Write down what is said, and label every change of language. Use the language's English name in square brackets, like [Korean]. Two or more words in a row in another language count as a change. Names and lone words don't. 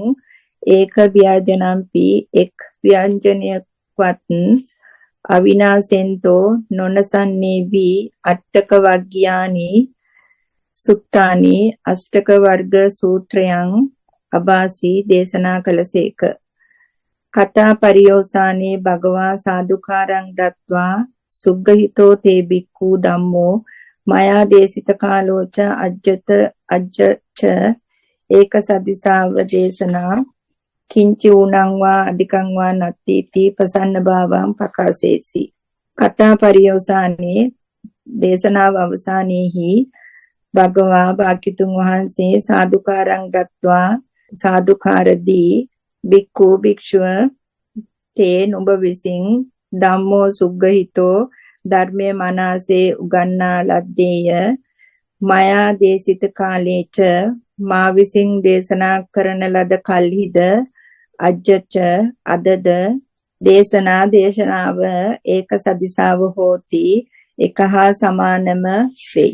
[Pali] ඒක ව්‍යාජනම්පි [Sinhala] එක් ව්‍යංජනයක්වත් අවිනාසෙන්තෝ නොනසන්නේ වී [Pali] අට්ඨක වග්ගයානි සුත්තානි [Sinhala] අෂ්ටක වර්ග සූත්‍රයන් [Pali] අබාසි [Sinhala] දේශනා කළසේක [Pali] කතා පරියෝසානේ භගවා සාදුකාරං දත්වා සුග්ගහිතෝ තේ බික්ඛු ධම්මෝ මයා දේසිත කාලෝච අජ්ජච ඒක සදිසාව දේශනා කිංචි ඌනං වා අධිකං වා නත්තිති පසන්න භාවං පකාසේසි කතා පරියෝසානේ [Sinhala] දේශනාව අවසානයේහි භගවා භාග්‍යතුන් වහන්සේ [Pali] සාදුකාරං දත්වා [Sinhala] සාදුකාරදී බික්ඛු භික්ෂුව තේ නුඹ විසින් [Pali] ධම්මෝ සුග්ගහිතෝ [Sinhala] ධර්මයේ මනසේ උගන්නා ලද්දේය [Pali] මයා දේශිත කාලේච [Sinhala] මා විසින් දේශනා කරන ලද කල්හිද අජ්ජච අදද දේශනාව [Pali] ඒක සදිසාව හෝති [Sinhala] එක හා සමානම වෙයි.